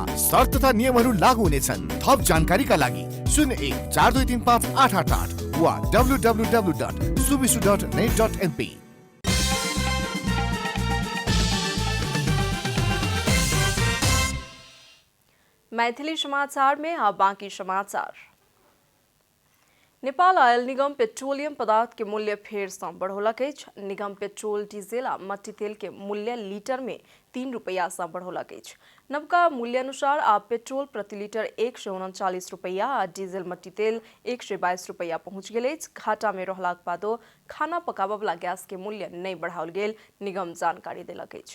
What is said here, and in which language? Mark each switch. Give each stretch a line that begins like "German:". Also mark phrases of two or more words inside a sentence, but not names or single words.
Nepali: शर्त तथा नियमहरू लागू हुनेछन्। थप जानकारीका लागि 0142358888 वा www.suvisu.net.mp।
Maithili: मैथिली समाचार में अब बाकी समाचार। नेपाल ऑयल निगम पेट्रोलियम पदार्थ के मूल्य फेर से बढ़ौलक अछि। निगम पेट्रोल डीजल आ मट्टी तेल के मूल्य लीटर में 3 रुपया से बढ़ौलक अछि। नवका मूल्य अनुसार आब पेट्रोल प्रति लीटर 139 रुपया आ डीजल मट्टी तेल 122 रुपया पहुंच गेल अछि। घाटा में रहलाक बादो खाना पकाबय वाला गैस के मूल्य नहीं बढ़ाओल गेल, निगम जानकारी देलक अछि।